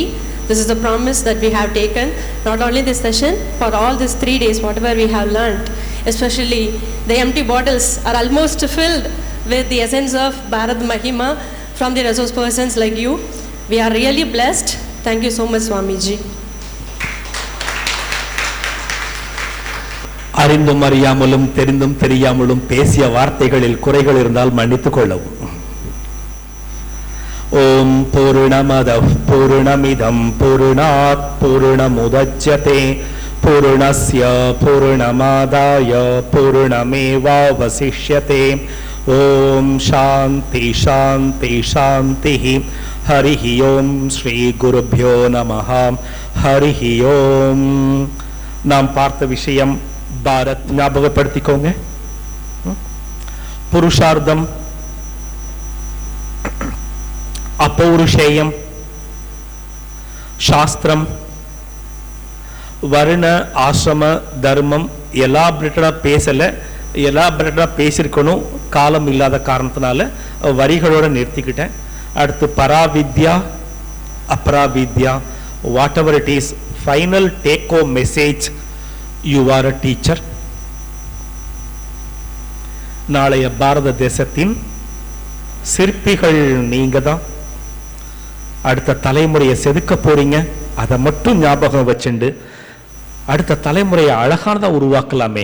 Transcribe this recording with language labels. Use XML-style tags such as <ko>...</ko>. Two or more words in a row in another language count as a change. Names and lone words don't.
<en>This is the promise that we have taken, not only this session, for all these 3 days, whatever we have learned, especially the empty bottles are almost filled with the essence of Bharat Mahima from the resource persons like you. We are really blessed. Thank you so much, Swamiji.</en> <ta>அறிந்தும் அறியாமலும் தெரிந்தும் தெரியாமலும் பேசிய வார்த்தைகளில் குறைகள் இருந்தால் மன்னித்துக் கொள்ளவும்.</ta> <sa>ॐ पूर्णमद पूर्णमिदं पूर्णात् पूर्णमुदच्यते पूर्णस्य पूर्णमादाय पूर्णमेवावशिष्यते. ॐ शान्ति शान्ति शान्ति. हरिः ॐ श्री गुरुभ्यो नमः. हरिः ॐ.</sa> <ta>நாம் பார்த்த விஷயம் பாரத். ஞாபகப்படுத்திக்கோங்க. புருஷார்த்தம், அப்பௌருஷேயம், சாஸ்திரம், வர்ண ஆசிரம தர்மம் எலாபரேட்டடா பேசல. எலாபரேட்டடா பேசியிருக்கணும், காலம் இல்லாத காரணத்தினால வரிகளோட நிறுத்திக்கிட்டேன். அடுத்து</ta> <sa>परविद्या अपरविद्या.</sa> <en>What ever it is, final take home message, you are a teacher.</en> <ta>நாளைய பாரத தேசத்தின் சிற்பிகள் நீங்க தான். அடுத்த தலைமுறையை செதுக்க போறீங்க. அதை மட்டும் ஞாபகம் வச்சுண்டு அடுத்த தலைமுறையை அழகானதா உருவாக்கலாமே.</ta>